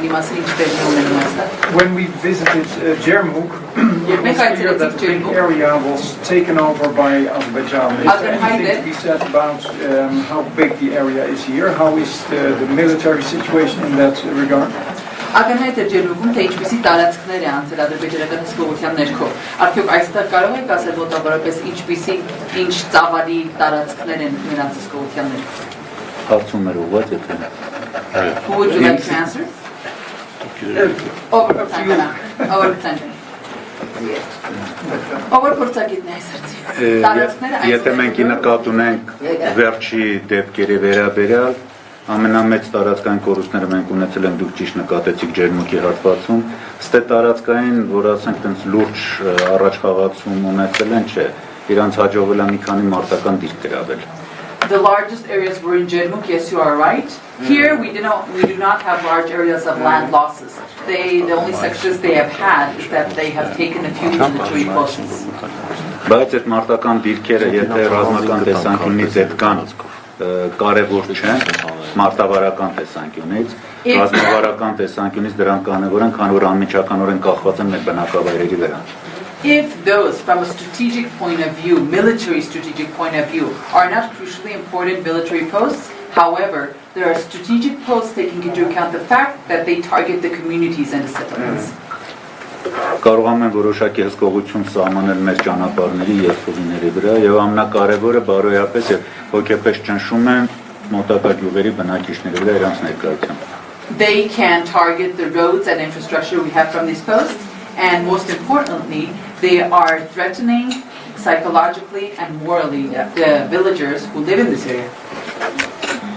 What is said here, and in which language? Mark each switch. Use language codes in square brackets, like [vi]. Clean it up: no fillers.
[en] When we visited Djermuk, it was clear that the big area was taken over by Azerbaijan. Is there anything to be said about how big the area is here? How is the military situation in that regard? [hy] Ակնհայտ է Djermukum թե ինչպիսի տարածքներ է անցել ադրբեջանական հսկողության ներքո։ Արդյոք այստեղ կարող եք ասել մոտավորապես ինչպիսի ինչ ծավալի տարածքներ են նրանց հսկողության ներքո։ Հարցում էր ուղղված եթե։ [en] Who would you like to answer? Over the center. [hy] Ով փորձագետն է այսրտի։ Եթե մենք նկատի ունենք վերջի դեպքերի վերաբերյալ, ամենամեծ տարածքային կորուստները մենք ունեցել ենք, դուք ճիշտ նկատեցիք ջերմուկի հատվածում, ստե տարածքային, որ ասենք տենց լուրջ առաջխաղացում ունեցել են, չէ, իրանց հաջողվել է մի քանի մարտական դիրք գրավել։ [en] The largest areas were in Jermuk, yes, you are right. Here we do not have large areas of land losses. The only success they have had is that they have taken a few military posts. [hy] Բայց այդ մարտական դիրքերը, եթե ռազմական տեսանկյունից այդ կան, կարևոր չեն, մարտավարական տեսանկյունից, ռազմավարական տեսանկյունից դրանք կարևոր են, քանի որ անմիջականորեն կախված են մեր բնակավայրերի վրա։ [en] If those, from a strategic point of view, military strategic point of view, are not crucially important military posts, however, there are strategic posts taking into account the fact that they target the communities and the settlements. [hy] Կարող են որոշակի հսկողություն սահմանել մեր ճանապարհների եւ փողիների վրա եւ ամենակարևորը բարոյապես եւ հոգեպես ճնշում են մոտակա գյուղերի բնակիչների վրա իրենց ներկայությամբ. [en] They can target the roads and infrastructure we have from these posts, and most importantly, they are threatening psychologically and morally the villagers who live in this area.